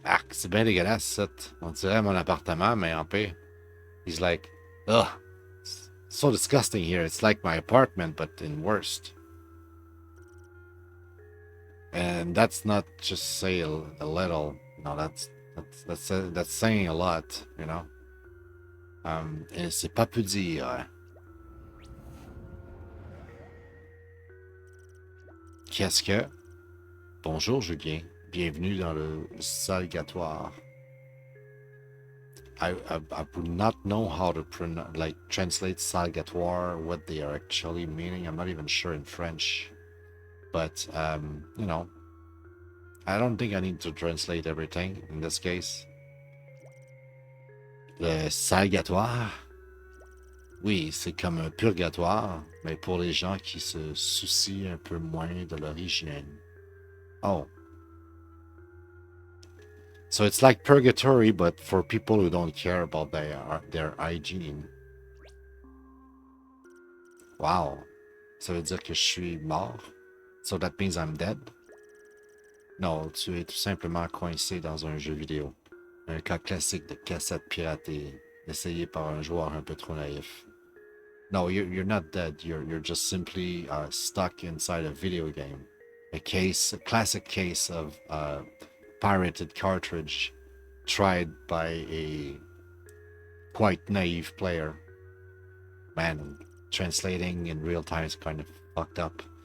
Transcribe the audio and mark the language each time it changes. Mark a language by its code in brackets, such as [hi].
[fr] c'est bien dégueulasse, ça. On dirait mon appartement, mais en paix. [en] He's like, ugh, it's so disgusting here. It's like my apartment, but in worst. And that's not just say a little. No, that's saying a lot, you know. [fr] Et c'est pas peu dire. Qu'est-ce que? Bonjour Julien, bienvenue dans le salgatoire. [en] I would not know how to translate salgatoire, what they are actually meaning. I'm not even sure in French. But, you know, I don't think I need to translate everything in this case. [fr] Le salgatoire, oui, c'est comme un purgatoire, mais pour les gens qui se soucient un peu moins de leur hygiène. Oh. [en] So it's like purgatory, but for people who don't care about their hygiene. Wow. [fr] Ça veut dire que je suis mort? [en] So that means I'm dead? [fr] Non, tu es tout simplement coincé dans un jeu vidéo. Un cas classique de cassette piratée, essayé par un joueur un peu trop naïf. [en] No, you're not dead. You're just simply stuck inside a video game. A classic case of pirated cartridge tried by a quite naive player. Man, translating in real time is kind of fucked up.